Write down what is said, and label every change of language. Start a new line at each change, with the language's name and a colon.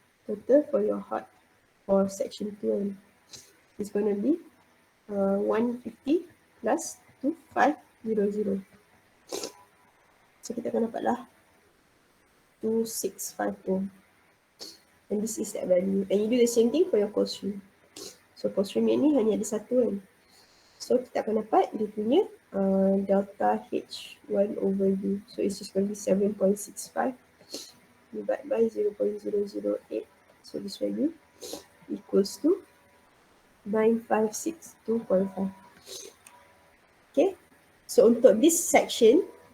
English: Total for your hot for section 2 is going to be 150 plus 2500.
Malay: So kita akan dapat lah 2650.
English: And this is that value. And you do the same thing for your cold stream.
Malay: So cold stream ni hanya ada satu kan. So kita akan dapat dia punya delta H1 over U.
English: So it's just going to be 7.65 divided by 0.008. So this value equals to 9562.5. Okay. So untuk this section,